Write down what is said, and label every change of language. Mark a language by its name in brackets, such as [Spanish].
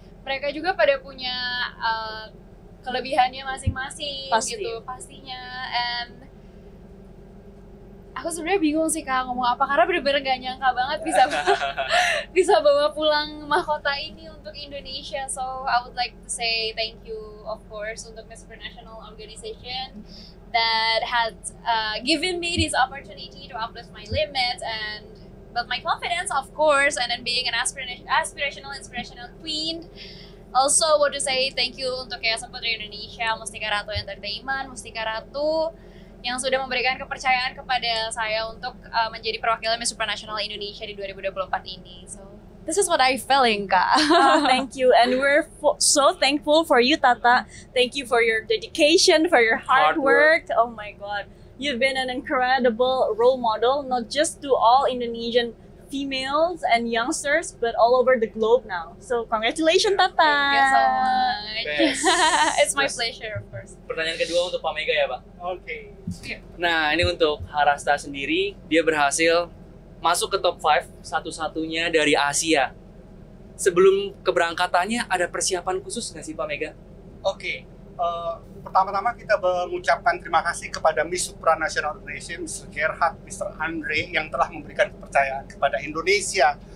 [Indonesian] Mereka juga pada punya kelebihannya masing-masing gitu pastinya. And aku sebenarnya bingung sih Kak ngomong apa, karena bener-bener gak nyangka banget bisa bawa pulang mahkota ini untuk Indonesia. [English] So I would like to say thank you of course [Indonesian] untuk [English] Miss Supranational organization that had given me this opportunity to uplift my limits and build my confidence, of course, and then being an aspirational, inspirational queen. Also, want to say thank you [Indonesian] untuk Yayasan Putri Indonesia, Mustika Ratu Entertainment, Mustika Ratu, yang sudah memberikan kepercayaan kepada saya untuk menjadi perwakilan Miss Supranational Indonesia di 2024 ini. [English] So, this is what I feeling, [Indonesian] Kak. [English] Thank you, and we're so thankful for you, Tata. Thank you for your dedication, for your hard work. Oh my God, you've been an incredible role model, not just to all Indonesian females and youngsters, but all over the globe now. So congratulations, Tata. Thank you so much. It's my pleasure, of course. [Indonesian] Pertanyaan kedua untuk Pak Mega ya, Pak. Oke. Nah, ini untuk Harasta sendiri, dia berhasil masuk ke top 5 satu-satunya dari Asia. Sebelum keberangkatannya ada persiapan khusus nggak sih Pak Mega? Oke. Pertama-tama kita mengucapkan terima kasih kepada Miss Supranational Indonesia, Mr. Gerhard, Mr. Andre yang telah memberikan kepercayaan kepada Indonesia